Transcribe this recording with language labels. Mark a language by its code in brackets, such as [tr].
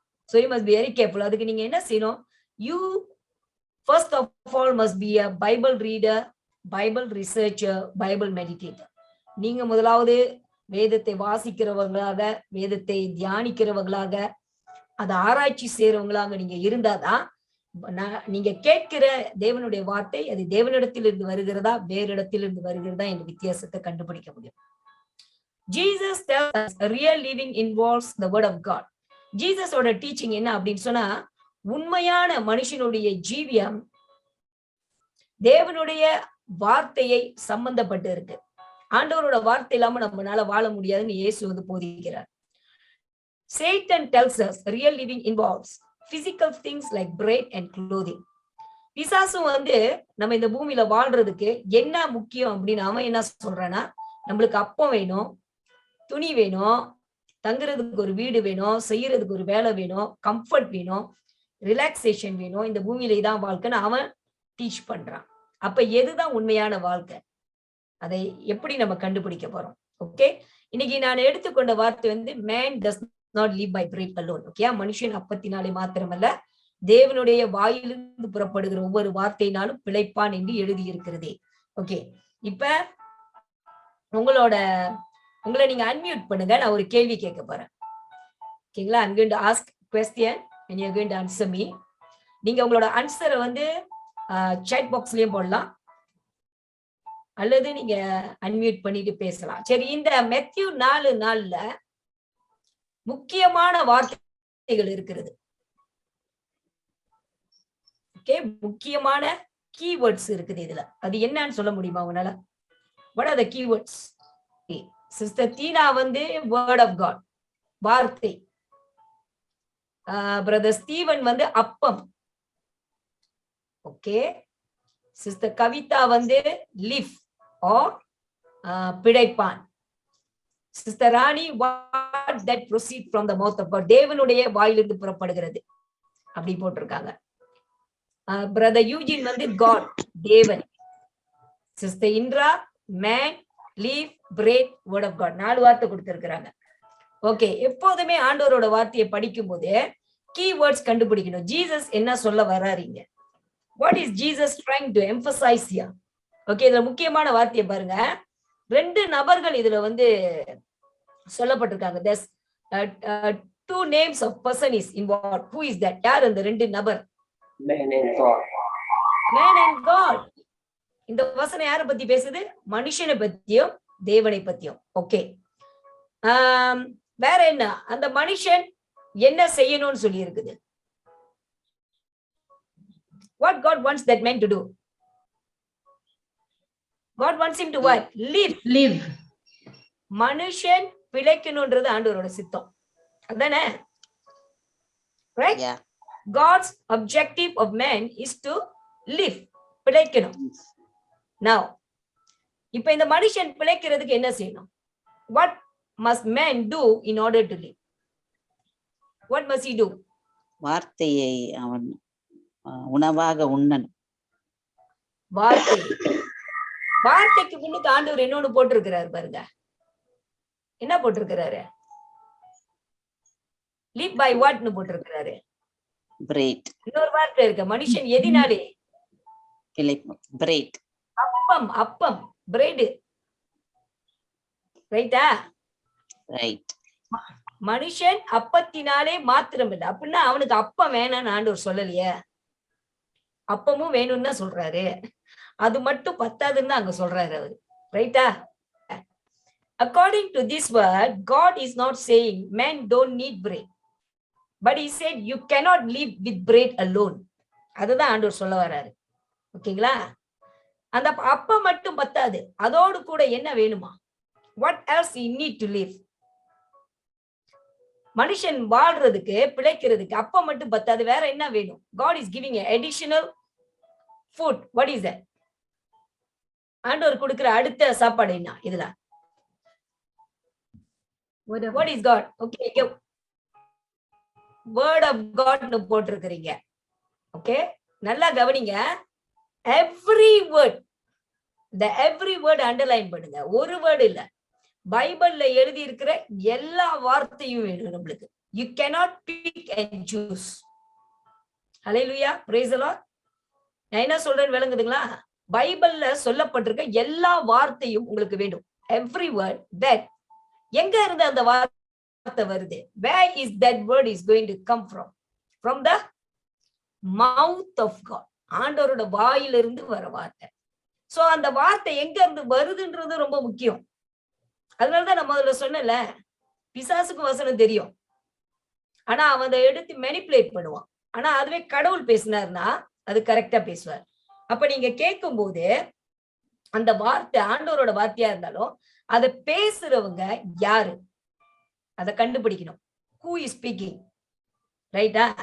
[en] So you must be very careful. [ta] அதுக்கு நீங்க என்ன செய்யணும்? [en] You first of all must be a Bible reader, Bible researcher, Bible meditator. [ta] நீங்க முதலாவது வேதத்தை வாசிக்கிறவங்களாக, வேதத்தை தியானிக்கிறவங்களாக, அதை ஆராய்ச்சி செய்யறவங்களாக நீங்க இருந்தாதான் நீங்க கேட்கிற தேவனுடைய வார்த்தை அது தேவனிடத்திலிருந்து வருகிறதா வேறு இடத்திலிருந்து வருகிறதா என்ற வித்தியாசத்தை கண்டுபிடிக்க முடியும். [en] Jesus tells us real living involves the word of God. [ta] ஜீசஸோட teaching என்ன அப்படின்னு சொன்னா உண்மையான மனுஷனுடைய ஜீவியம் தேவனுடைய வார்த்தையை சம்பந்தப்பட்டு இருக்கு. ஆண்டவரோட வார்த்தை இல்லாம நம்மளால வாழ முடியாதுன்னு இயேசு வந்து போதிக்கிறார். [en] Satan tells us real living involves physical things like bread and clothing. [ta] பிசாசும் வந்து நம்ம இந்த பூமியில வாழ்றதுக்கு என்ன முக்கியம் அப்படின்னு அவன் என்ன சொல்றான்னா நம்மளுக்கு அப்பம் வேணும், துணி வேணும், தங்குறதுக்கு ஒரு வீடு வேணும், செய்யறதுக்கு ஒரு வேலை வேணும், கம்ஃபர்ட் வேணும், ரிலாக்ஸேஷன் வேணும், இந்த பூமியில இதான் வாழ்க்கைன்னு அவன் டீச் பண்றான். அப்ப எதுதான் உண்மையான வாழ்க்கை, அதை எப்படி நம்ம கண்டுபிடிக்க போறோம்? ஓகே, இன்னைக்கு நான் எடுத்துக்கொண்ட வார்த்தை வந்து [en] man does not live by bread alone. [ta] Okay, மனுஷன் அப்பத்தினாலே மாத்திரமல்ல தேவனுடைய வாயிலிருந்து புறப்படுகிற ஒவ்வொரு வார்த்தையினாலும் பிழைப்பான் என்று எழுதி இருக்கிறதே. ஓகே, இப்ப உங்களை நீங்க அன்மியூட் பண்ணுங்க, நான் ஒரு கேள்வி கேட்க போறேன். ஓகேங்களா? [en] I'm going to ask question and you're going to answer me. [ta] நீங்க உங்களோட ஆன்சரை வந்து சாட் பாக்ஸ்லயும் போடலாம் அல்லது நீங்க அன்மியூட் பண்ணிட்டு பேசலாம். சரி, இந்த மேத்யூ 4:4ல முக்கியமான வார்த்தைகள் இருக்கிறது. ஓகே, முக்கியமான கீவேர்ட்ஸ் இருக்குது இதுல. அது என்னன்னு சொல்ல முடியுமா உங்களால? What are the keywords? Sister Dheena வந்து வேர்ட் ஆஃப் காட், வார்த்தை. பிரதர் ஸ்டீவன் வந்து அப்பம். ஓகே, சிஸ்டர் கவிதா வந்து லிவ் ஆர் பிழைப்பான். Sister Rani [en] what that proceed from the mouth of God, [ta] தேவனுடைய வாயிலிருந்து புறப்படுகிறது அப்படி போட்டிருக்காங்க. பிரதர் யூஜின் வந்து God, தேவன். Sister Indira [en] man, leaf, bread, word of God, [ta] 4 வார்த்தை கொடுத்திருக்கிறாங்க. ஓகே, எப்போதுமே ஆண்டவரோட வார்த்தையை படிக்கும் போது கீவேர்ட்ஸ் கண்டுபிடிக்கணும். ஜீசஸ் என்ன சொல்ல வர்றாருங்க? [en] What is Jesus trying to emphasize here? [ta] Okay, இதுல முக்கியமான வார்த்தையை பாருங்க. 2 நபர்கள் இதுல வந்து சொல்லப்பட்டிருக்காங்க. [en] There's 2 names of person is involved. Who is that? [ta] யார் அந்த 2 நபர்? [en] Man and God. Man and God. [ta] இந்த வசனம் யாரை பத்தி பேசுது? மனுஷனை பத்தியும் தேவனை பத்தியும். ஓகே, வேற என்ன? அந்த மனுஷன் என்ன செய்யணும்னு சொல்லி இருக்குது? [en] What God wants that man to do? God wants him to what? Live. [ta] மனுஷன் பிழைக்கணும்ன்றது ஆண்டவரோட சித்தம். அதானே? [en] Right? Yeah. God's objective of man is to live. [ta] பிழைக்கணும். Now, இப்ப இந்த மனுஷன் பிழைக்கிறதுக்கு என்ன செய்யணும்? [en] What must man do in order to live? What must he do? [ta] வார்த்தையை அவன் உணவாக உண்ணணும். வார்த்தைக்கு முன்னுக்கு ஆண்டவர் இன்னொன்னு போட்டிருக்கிறாரு பாருங்க. என்ன போட்டிருக்கிறாரு? [en] live by what னு [ta] போட்டிருக்கிறாரு? [en] bread. [ta] இன்னொரு வார்த்தை இருக்கு. மனுஷன் எதினாலே பிழைப்பான். [en] bread. [ta] அப்பம் பிரெட். ரைட்டா? ரைட். மனுஷன் அப்பத்தினாலே மாத்திரம் இல்லை. அப்படின்னா அவனுக்கு அப்பம் வேணான்னு ஆண்டவர் சொல்லலையே. அப்பமும் வேணும்னு தான் சொல்றாரு. அது மட்டும் பத்தாதுன்னு அங்க சொல்றாரு அவரு. ரைட்டா? [en] According to this word, God is not saying men don't need bread. but he said you cannot live with bread alone. [ta] அதுதான் ஆண்டவர் சொல்ல வராரு. ஓகேங்களா? அந்த அப்பம் மட்டும் பத்தாது, அதோடு கூட என்ன வேணுமா? [en] what else you need to live? [ta] மனுஷன் வாழ்றதுக்கு, பிழைக்கிறதுக்கு அப்பம் மட்டும் பத்தாது, வேற என்ன வேணும்? [en] God is giving an additional food. what is that? [ta] ஆண்டவர் கொடுக்கிற அடுத்த சாப்பாடு என்ன இதுல? [en] what is God? okay, word of God னு [ta] போட்டிருக்கிறீங்க. ஓகே, நல்லா கவனிங்க. [en] every word, the every word underline [ta] பண்ணுங்க. ஒரு வேர்ட் இல்ல, பைபிள்ல எழுதி இருக்கிற எல்லா வார்த்தையும் வேணும் நம்மளுக்கு. [en] you cannot pick and choose. Hallelujah, praise the Lord. [ta] நான் என்ன சொல்றேன்னு விளங்குதுங்களா? பைபிள்ல சொல்லப்பட்டிருக்க எல்லா வார்த்தையும் உங்களுக்கு வேண்டும். [en] every word. [ta] that எங்க இருந்து அந்த வார்த்தை வருது? [en] where is that word is going to come from? from the mouth of God. [ta] ஆண்டவரோட வாயிலிருந்து வர வார்த்தை. சோ அந்த வார்த்தை எங்க இருந்து வருதுன்றது ரொம்ப முக்கியம். அதனாலதான் நான் முதல்ல சொன்னல, பிசாசுக்கு வசனம் தெரியும், ஆனா அவன் அதை எடுத்து மெனிப்புலேட் பண்ணுவான். ஆனா அதுவே கடவுள் பேசினார்னா அது கரெக்டா பேசுவார். அப்ப நீங்க கேட்கும் போது அந்த வார்த்தை ஆண்டவரோட வார்த்தையா இருந்தாலும் அதை பேசுறவங்க யாரு அதை கண்டுபிடிக்கணும். [en] who is speaking, [ta] ரைட்டா?